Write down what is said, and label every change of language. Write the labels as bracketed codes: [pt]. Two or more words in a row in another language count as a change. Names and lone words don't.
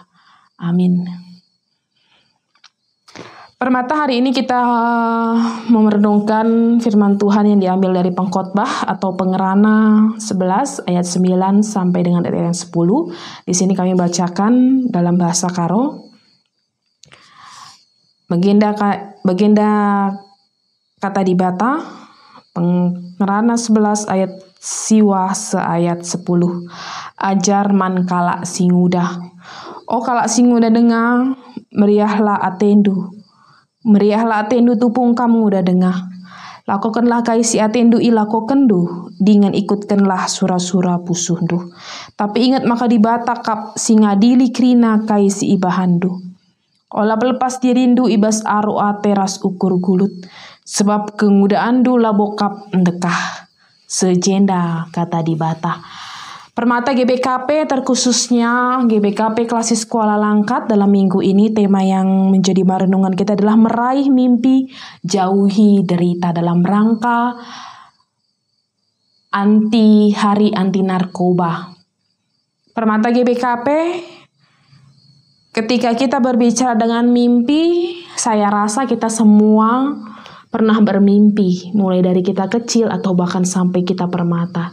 [id] Amin. Permata, hari ini kita merenungkan firman Tuhan yang diambil dari Pengkhotbah atau Pengerana 11 ayat 9 sampai dengan ayat 10. Di sini kami bacakan dalam bahasa Karo. [btx] Baginda kata dibata, Pengerana 11 ayat siwa seayat 10. Ajar man kalak singuda. Oh kalak singuda dengar, meriahlah atendu. Meriahlah atendu tupung kamu udah dengar. Lakukanlah kaisi atendu ilakokendu, [id] dengan ikutkanlah [btx] sura-sura pusundu. Tapi ingat maka dibata kap singadili krina kaisi ibahandu. Olah pelepas dirindu ibas aroa teras ukur gulut, sebab kengudaandu labokap ndekah. Sejenda kata dibata. [id] Permata GBKP, terkhususnya GBKP Klasis Kuala Langkat, dalam minggu ini tema yang menjadi renungan kita adalah meraih mimpi, jauhi derita, dalam rangka hari anti narkoba. Permata GBKP, ketika kita berbicara dengan mimpi, saya rasa kita semua pernah bermimpi, mulai dari kita kecil atau bahkan sampai kita permata.